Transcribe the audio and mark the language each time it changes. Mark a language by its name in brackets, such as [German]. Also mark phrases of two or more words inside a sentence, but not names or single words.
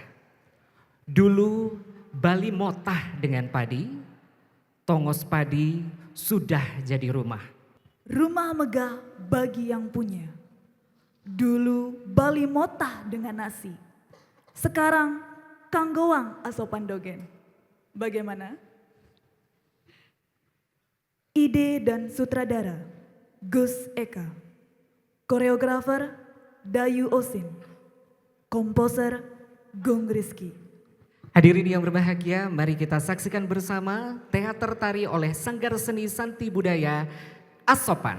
[Indonesian] Dulu Bali motah dengan padi, tongos padi sudah jadi rumah. Rumah megah bagi yang punya. Dulu Bali motah dengan nasi. [Balinese] Sekarang kanggoang asopan dogen. [Indonesian] Bagaimana? Ide dan sutradara Gus Eka. Koreografer Dayu Osin. Komposer Gung Rizky. Hadirin yang berbahagia, mari kita saksikan bersama teater tari oleh Sanggar Seni Santi Budaya Asopan.